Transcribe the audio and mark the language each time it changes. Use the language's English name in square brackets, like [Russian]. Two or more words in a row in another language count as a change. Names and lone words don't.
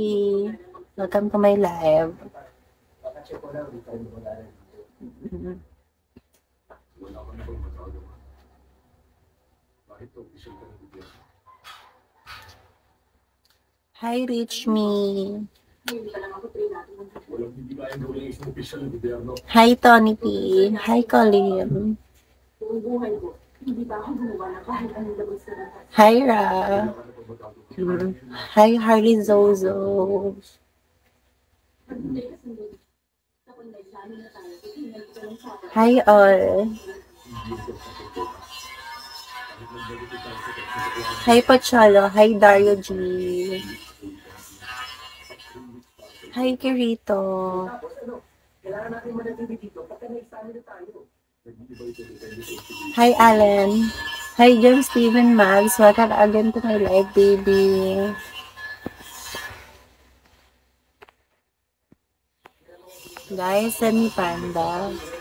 [English] Welcome to my live. Hi, Rich Me. Hi, Tony P. Hi, Colin. Hi, Ra. Hi, Harley Zozo. Hi, all. Hi, Pachalo. Hi, Dario G. Hi, Kirito. Hi, Alan. Hi, John Steven Mags. Welcome again to my live, baby. Guys, send me panda.